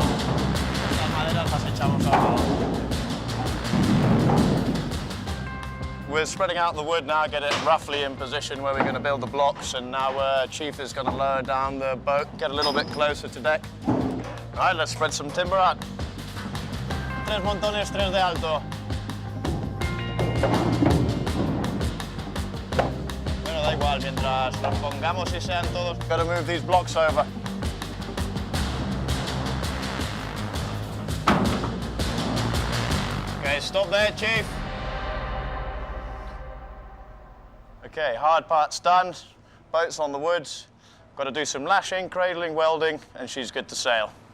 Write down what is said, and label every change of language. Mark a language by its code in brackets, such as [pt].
[es] Estas maderas las echamos abajo. [en] We're spreading out the wood now, get it roughly in position where we're going to build the blocks, and now Chief is going to lower down the boat, get a little bit closer to deck. All right, let's spread some timber out. [es] 3 montones, 3 de alto. Bueno, da igual, mientras los pongamos y sean todos. [en] Got to move these blocks over. Okay, stop there, Chief. Okay, hard part's done. Boat's on the woods. Got to do some lashing, cradling, welding, and she's good to sail.